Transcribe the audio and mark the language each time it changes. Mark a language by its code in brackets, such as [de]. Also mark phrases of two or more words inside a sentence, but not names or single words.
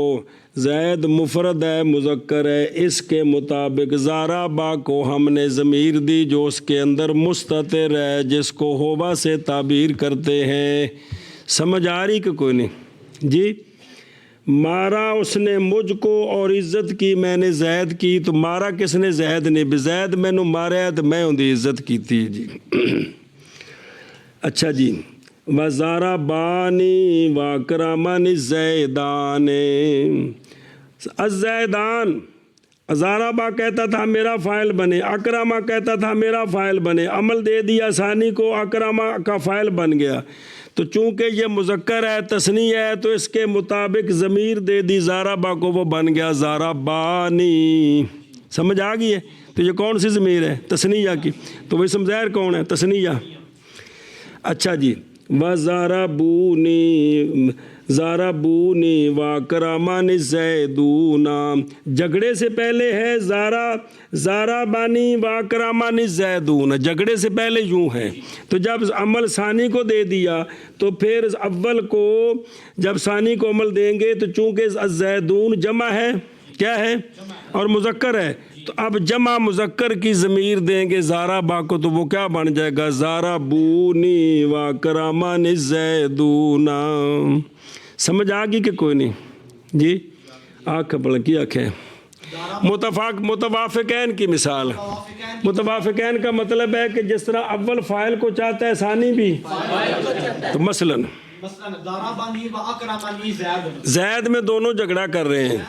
[ur] زید مفرد ہے، مذکر ہے، اس کے مطابق ضربہ کو ہم نے ضمیر دی جو اس کے اندر مستتر ہے، جس کو ہوبا سے تعبیر کرتے ہیں. سمجھ آ رہی کہ کوئی نہیں جی؟ مارا اس نے مجھ کو اور عزت کی میں نے زید کی. تو مارا کس نے؟ زید نے. [pa] زید میں نو ماریا تو میں اندی عزت کی تھی جی. [ur] اچھا جی. [ar] وَضَرَبَانِي وَأَكْرَمَنِي الزَّيْدَانِ. الزیدان، [ur] ضربہ کہتا تھا میرا فاعل بنے، اکرمہ کہتا تھا میرا فاعل بنے. عمل دے دیا ثانی کو، اکرمہ کا فاعل بن گیا. تو چونکہ یہ مذکر ہے، تثنیہ ہے، تو اس کے مطابق ضمیر دے دی ضربہ کو، وہ بن گیا ضربانی. سمجھ آ گئی ہے؟ تو یہ کون سی ضمیر ہے؟ تثنیہ کی. تو وہ اسم ظاہر کون ہے؟ تثنیہ. اچھا جی. [ar] وَضَرَبُونِي ضربونی وَأَكْرَمَنِي الزَّيْدُونَ. [ur] جھگڑے سے پہلے ہے [ar] ضربنی وَأَكْرَمَنِي الزَّيْدُونَ. [ur] جھگڑے سے پہلے یوں ہے. تو جب عمل ثانی کو دے دیا تو پھر اول کو جب ثانی کو عمل دیں گے تو چونکہ الزیدون جمع ہے، کیا ہے؟ اور مذکر ہے، تو اب جمع مذکر کی ضمیر دیں گے ضربہ کو، تو وہ کیا بن جائے گا؟ [ar] ضربونی وَأَكْرَمَنِي الزَّيْدُونَ. [ur] سمجھ آ گئی کہ کوئی نہیں جی؟ آنکھ بڑھ کی آنکھیں. متوافقین کی مثال. متوافقین کا مطلب ہے کہ جس طرح اول فاعل کو چاہتا ہے ثانی بھی. تو مثلاً زید میں دونوں جھگڑا کر رہے ہیں.